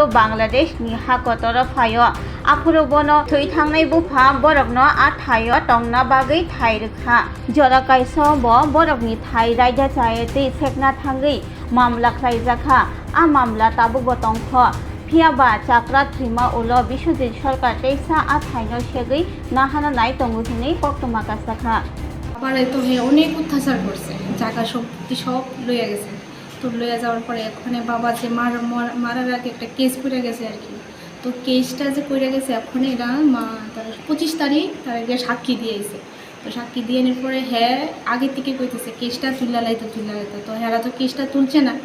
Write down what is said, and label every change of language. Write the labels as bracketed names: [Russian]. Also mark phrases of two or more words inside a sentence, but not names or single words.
[Kok Borok] बांलादेश नि हाकतर फायो आफुरो बन थै थांनाय बुफा बरक न आ थायो टंगना बागै थाई रखा जरा काइस ब बरकनि थाई रायजा जायातै सेकना थांगै मामला खायजाखा आ मामला ताबु बतंख फियाबा चाक्रा थ्रिमा उल बिश्वजित सरकार तैसा आ थाइनो सेगै नाहाना नाय तंगु हिनै कक्टमा कासाखा [Bangla] আবার তো হে অনেক অত্যাচার করছে, জায়গা সম্পত্তি সব লইয়া গেছে। তো লইয়া যাওয়ার পরে ওখানে বাবা যে মারার আগে একটা কেস করে গেছে আর কি। তো কেসটা যে করে গেছে এখন এরা তার 25 তারিখ তার আগে সাক্ষী দিয়েছে। তো সাক্ষী দিয়ে নেওয়ার পরে হ্যাঁ আগে থেকে কইতেছে কেসটা তুললা লাইতো তো হেরা তো কেসটা তুলছে না।